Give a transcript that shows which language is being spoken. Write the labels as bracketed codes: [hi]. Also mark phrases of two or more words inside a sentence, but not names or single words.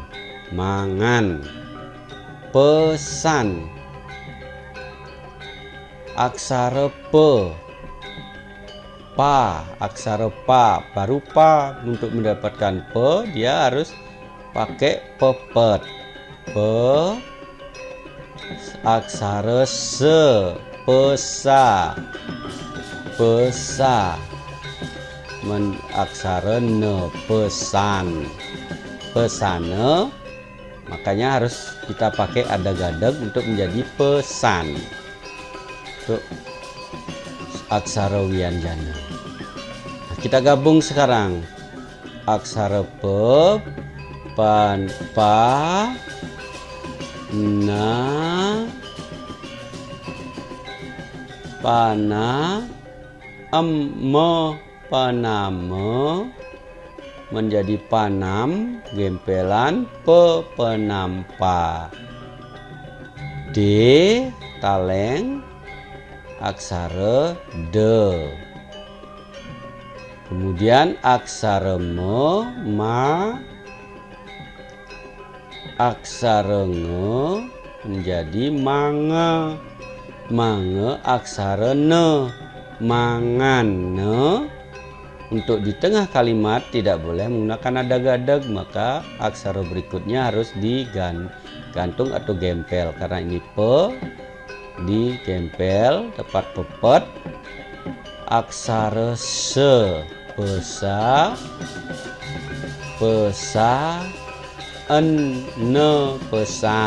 [id] Mangan. Pesan. Aksara pe. Pa, aksara pa, baru pa. Untuk mendapatkan pe dia harus pakai pepet. Pe, aksara se, pesa, pesa. Aksara ne, pesan, pesane. Makanya harus kita pakai adagadeg untuk menjadi pesan. Untuk aksara wianjana. kita gabung sekarang. Aksara pe, pan, pa, na, pana, me, paname, menjadi panam, gempelan, penampa. D, taleng, aksara de. Kemudian aksara me, ma, aksara nge menjadi mange. Mange aksara ne, mangan ne. Untuk di tengah kalimat tidak boleh menggunakan adagadeg, maka aksara berikutnya harus digantung atau gempel. Karena ini pe, digempel, tepat pepet. Aksara se, pesa, pesa, ne, pesan.